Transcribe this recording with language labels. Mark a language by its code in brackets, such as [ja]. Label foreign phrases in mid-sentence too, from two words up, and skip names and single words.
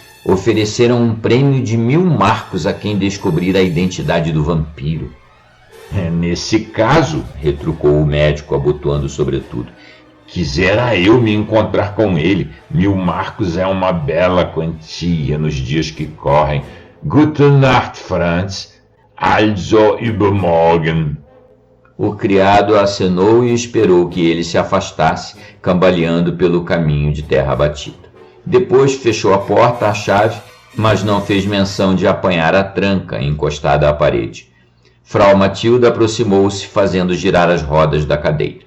[pt] ofereceram um prêmio de 1000 marcos a quem descobrir a identidade do vampiro. Nesse caso, retrucou o médico, abotoando o sobretudo, quisera eu me encontrar com ele. 1000 marcos é uma bela quantia nos dias que correm. [de] Gute Nacht, Franz. Also übermorgen. [pt] O criado acenou e esperou que ele se afastasse, cambaleando pelo caminho de terra batida. Depois fechou a porta à chave, mas não fez menção de apanhar a tranca encostada à parede. Frau Matilda aproximou-se, fazendo girar as rodas da cadeira.